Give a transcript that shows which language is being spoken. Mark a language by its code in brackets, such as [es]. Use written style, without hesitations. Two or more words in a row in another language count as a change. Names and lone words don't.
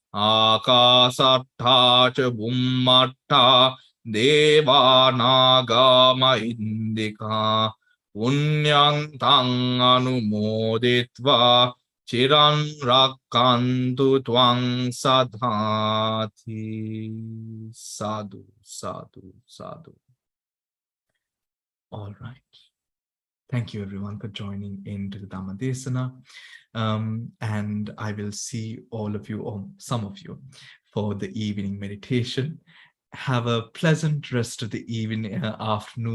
[pi] Akasattha ca bummatta deva naga mahindika punyantang anumoditva chiran rakkantu tvang sadhati. Sadhu, sadhu, sadhu. [en] All right. Thank you, everyone, for joining into the [pi] Dhamma Desana. [en] And I will see all of you, or some of you, for the evening meditation. Have a pleasant rest of the evening, afternoon.